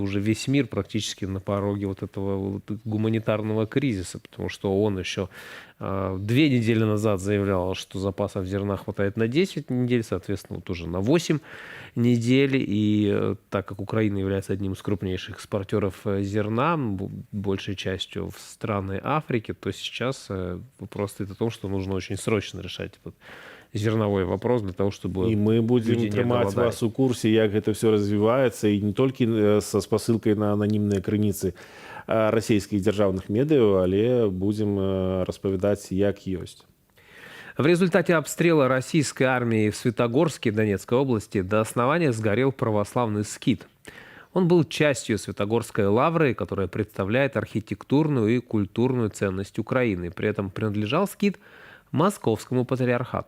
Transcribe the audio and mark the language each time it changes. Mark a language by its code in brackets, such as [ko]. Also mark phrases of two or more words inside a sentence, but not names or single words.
[ru] уже весь мир практически на пороге вот этого гуманитарного кризиса, потому что он еще 2 недели назад заявлял, что запасов зерна хватает на 10 недель, соответственно, вот уже на 8 недель, и так как Украина является одним из крупнейших экспортеров зерна, большей частью в страны Африки, то сейчас вопрос стоит о том, что нужно очень срочно решать этот зерновой вопрос для того, чтобы... И мы будем трымаць вас у курсе, як это все развивается, и не только со спасылкой на анонимные [be] крыніцы расійскіх дзяржаўных медыяў, але будем распавядаць, як ёсць. [ru] В результате обстрела российской армии в Светогорске Донецкой области до основания сгорел православный скит. Он был частью Святогорской лавры, которая представляет архитектурную и культурную ценность Украины. При этом принадлежал скит Московскому патриархату.